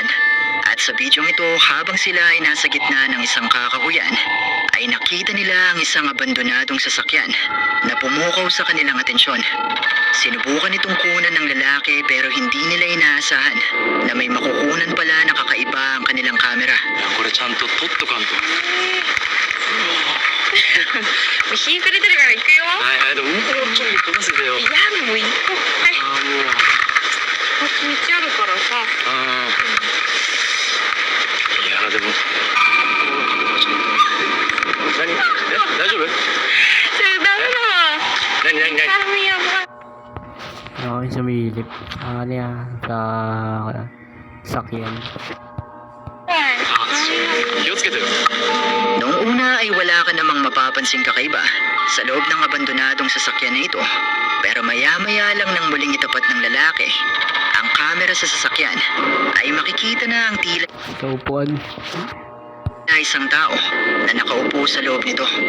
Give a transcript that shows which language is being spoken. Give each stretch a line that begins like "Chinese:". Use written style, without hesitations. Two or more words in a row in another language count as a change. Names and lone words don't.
Filipino: At sa bidyong ito, habang sila ay nasa gitna ng isang kakahuyan, ay nakita nila ang isang abandonadong sasakyan na pumukaw sa kanilang atensyon. Sinubukan itong kunan ng lalaki pero hindi nila inaasahan na may makukunan pala na kakaiba ang kanilang kamera.
Japanese: これちゃんと撮っとかんと。日暮れてるから行くよ。はいはい、でももうちょい撮らせてよ。いや、もう行こう。はい。ああ、もう。こっち道あるからさ。ああ。いや、でも。何？大丈夫？それダメだわ。何？痛みやばい。
Filipino: Sumilip. Ano yan? Sa sakyan.
Japanese: 気をつけてよ。
Filipino: Noong una ay wala ka namang mapapansing kakaiba sa loob ng abandonadong sasakyan na ito. Pero maya-maya lang nang muling itapat ng lalaki ang kamera sa sasakyan, ay makikita na ang tila Sa upuan. na isang tao na nakaupo sa loob nito.